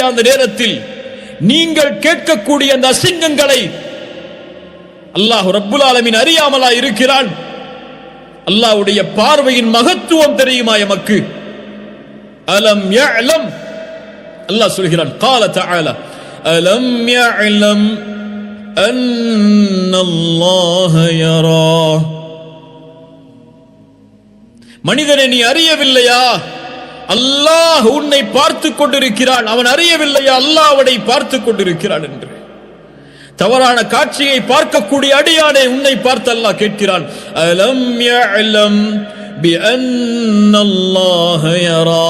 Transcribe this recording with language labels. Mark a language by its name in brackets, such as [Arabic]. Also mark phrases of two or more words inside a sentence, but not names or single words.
[Tamil] அந்த நேரத்தில் நீங்கள் கேட்கக்கூடிய அந்த அசிங்கங்களை [Arabic] الله رب العالمين [Tamil] அறியாமலா இருக்கிறான்? அல்லாஹ்வுடைய பார்வையின் மகத்துவம் தெரியுமா எமக்கு? [Arabic] ألم يعلم, [Tamil] அல்லாஹ் சொல்கிறான், [Arabic] قال تعالى ألم يعلم أن الله يرى. [Tamil] மனிதனை நீ அறியவில்லையா? அல்லாஹ் உன்னை பார்த்து கொண்டிருக்கிறான். அவன் அறியவில்லையா அல்லாஹ் அவனை பார்த்து கொண்டிருக்கிறான் என்று? தவறான காட்சியை பார்க்கக்கூடிய அடியானே, உன்னை பார்த்து அல்லாஹ் கேட்கிறான். [Arabic] ألم يعلم بأن الله يرى.